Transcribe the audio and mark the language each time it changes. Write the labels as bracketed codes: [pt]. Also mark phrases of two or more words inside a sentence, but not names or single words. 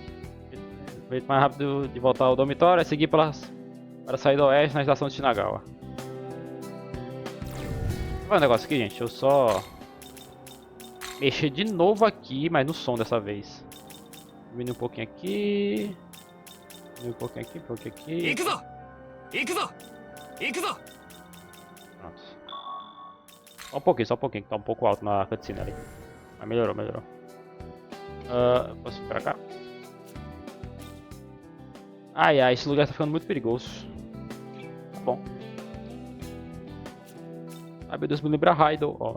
[pt] O jeito mais rápido de voltar ao dormitório é seguir para sair do oeste na estação de Shinagawa. Vou fazer um negócio aqui, gente. Eu só mexer de novo aqui, mas no som dessa vez. Diminuir um pouquinho aqui. Um pouquinho aqui, um pouquinho aqui. [ja] 行くぞ行くぞ行くぞ [pt] Pronto. Só um pouquinho, que tá um pouco alto na cutscene ali. Mas melhorou, melhorou. Posso ir pra cá? Ai, ai, esse lugar tá ficando muito perigoso. Tá bom. Ai, meu Deus, me lembra Raidou, ó.